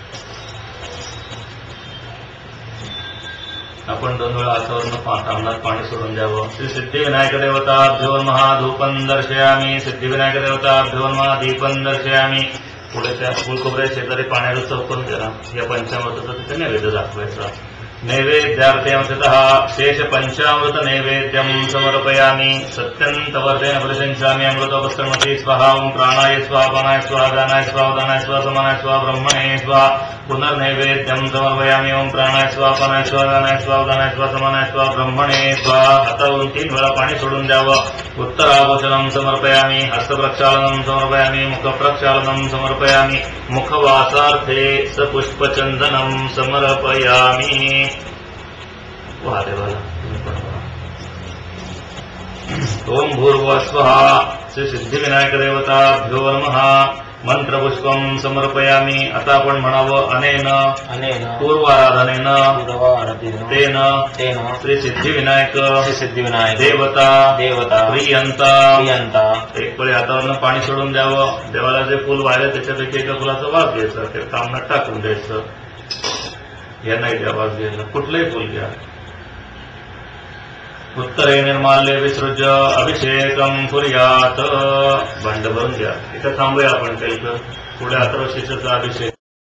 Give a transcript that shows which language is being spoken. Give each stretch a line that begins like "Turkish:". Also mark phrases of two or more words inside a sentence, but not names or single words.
Sanskrit: आपण 2 वेळा हातावरून तांबणात पाणी सोडून द्यावं. श्री सिद्धिविनायक देवताभ्यो नमः. धूपं दर्शयामि. सिद्धिविनायक देवताभ्यो नमः. दीपं दर्शयामि.
Marathi: पुढे त्या फुलखोबऱ्या शेजारी पाण्याला चौकून द्या. या पंचामृताचा तिथे नैवेद्य दाखवायचा.
Sanskrit: नैवेद्यार्थे अंशतः शेष पंचामृत नैवेद्यं समर्पयामि. सत्यन्तवर्तेन प्रतिशंसामि. अमृतोपस्त्रमति स्वाहा. ओम प्राणाय स्वाहा, पानाय स्वाहा, दानाय स्वाहा, उदानाय स्वाहा, समानाय स्वाहा, ब्रह्मणे स्वाहा. पुनर्नैवेद्यं समर्पयामि. ओम प्राणाय स्वाहा, पानाय स्वाहा, दानाय स्वाहा, उदानाय स्वाहा, समानाय स्वाहा, ब्रह्मणे स्वाहा.
Marathi: हातावरून 3 वेळा पाणी सोडून द्यावं.
Sanskrit: उत्तराभूषणं समर्पयामि. हस्तप्रक्षालनं समर्पयामि. मुखप्रक्षालनं समर्पयामि. मुखवासार्थे सपुष्पचन्दनं समर्पयामि. देवाला ओम भूर्भुवस्वः. श्री सिद्धिविनायक देवताभ्यो नमः. मंत्रपुष्पं समर्पयामि.
Marathi: आता आपण म्हणावं
Sanskrit: अनेन पूर्वाराधनेन तेन श्री सिद्धिविनायक देवता प्रियंता.
Marathi: 1 पळी हातावरनं पाणी सोडून द्यावं. देवाला जे फुल वाहिलं त्याच्यापैकी एका फुलाचा वास घ्यायचा, ते तांबणात टाकून द्यायचं. या नाही द्या वास घ्यायला, कुठलंही फुल घ्या.
Sanskrit: उत्तरे निर्माल्य विसृज्य अभिषेकं कुर्यात्.
Marathi: भांड भरून द्या. इथं थांबूया आपण काही. पुढे अथर्वशीर्षाचा अभिषेक.